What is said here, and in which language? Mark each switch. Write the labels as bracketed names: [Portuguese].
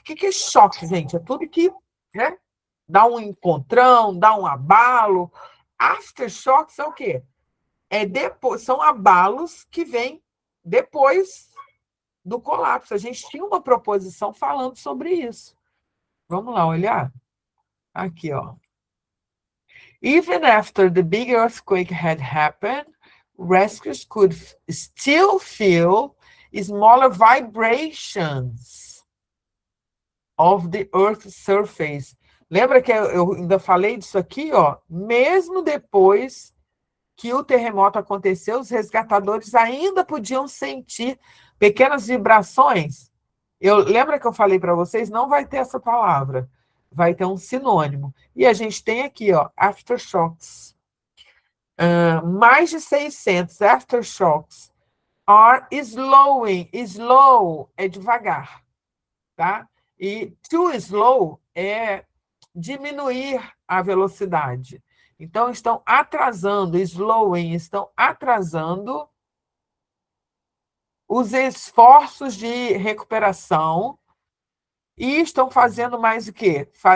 [Portuguese] O que é choque, gente? É tudo que, né, dá um encontrão, dá um abalo. Aftershocks é o quê? Depois, são abalos que vêm depois do colapso. A gente tinha uma proposição falando sobre isso. Vamos lá olhar? Aqui, ó. [English] Even after the big earthquake had happened, rescuers could still feel smaller vibrations of the Earth's surface. [Portuguese] Lembra que eu ainda falei disso aqui, ó? Mesmo depois que o terremoto aconteceu, os resgatadores ainda podiam sentir pequenas vibrações. Lembra que eu falei para vocês? Não vai ter essa palavra, vai ter um sinônimo. E a gente tem aqui, ó, aftershocks. Mais de [English] 600 aftershocks are slowing. [Portuguese] Slow é devagar, tá? E too slow é diminuir a velocidade. Então, estão atrasando, slowing, estão atrasando os esforços de recuperação e estão fazendo mais o quê?